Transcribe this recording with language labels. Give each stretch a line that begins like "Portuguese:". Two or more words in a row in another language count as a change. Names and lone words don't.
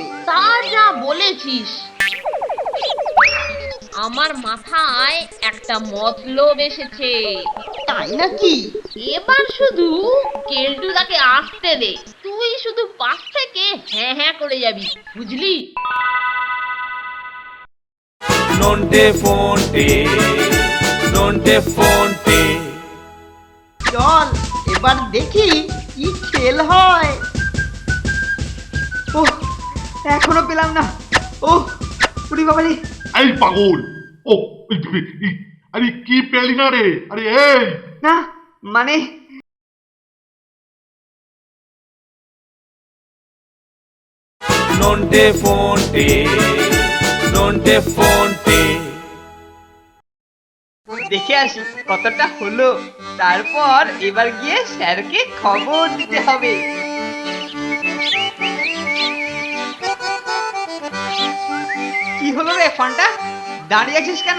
Bangla: তা যা বলেছিস। আমার মাথায় একটা মতলব এসেছে। তাই নাকি? এবার শুধু কেলটুদাকে আসতে দে, তুই শুধু পাশ থেকে হ্যাঁ হ্যাঁ করে যাবি, বুঝলি? Nonte fonte, nonte fonte. চল এবার দেখি কি খেল হয়। ও এখনো পেলাম না। ও উড়ি বাবারে। এই পাগল! ও আরে কি পেলি না রে? আরে এই না মানে Nonte fonte, nonte fonte. দেখে আসি কতটা হলো, তারপর এবার গিয়ে স্যারকে খবর দিতে হবে। কি হলো রে ফন্টা, দাঁড়িয়ে আছিস কেন?